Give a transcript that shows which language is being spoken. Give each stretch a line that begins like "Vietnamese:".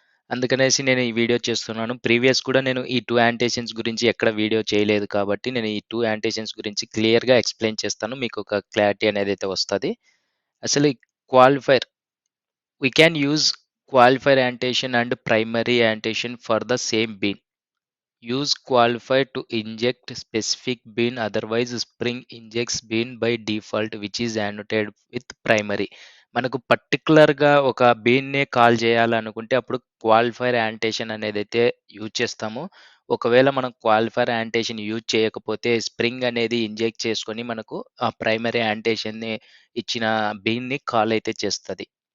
Telugu: అందుకనేసి నేను ఈ వీడియో చేస్తున్నాను. ప్రీవియస్ కూడా నేను ఈ 2 యాంటేషన్స్ గురించి ఎక్కడ వీడియో చేయలేదు కాబట్టి నేను ఈ 2 యాంటేషన్స్ గురించి క్లియర్‌గా ఎక్స్‌ప్లెయిన్ చేస్తాను. మీకు ఒక క్లారిటీ అనేదైతే వస్తది. అసలు ఈ
English: Qualifier we can use qualifier annotation and primary annotation for the same bean. Use qualifier to inject specific bean, otherwise Spring injects bean by default which is annotated with primary.
Telugu: మనకు పర్టికులర్‌గా ఒక బీన్‌నే కాల్ చేయాలనుకుంటే అప్పుడు క్వాలిఫైర్ యాంటేషన్ అనేదైతే యూజ్ చేస్తాము. ఒకవేళ మనం qualifier యాంటేషన్ use చేయకపోతే spring అనేది ఇంజెక్ట్ చేసుకొని మనకు ఆ ప్రైమరీ యాంటేషన్‌ని ఇచ్చిన బీన్‌ని కాల్ అయితే చేస్తది.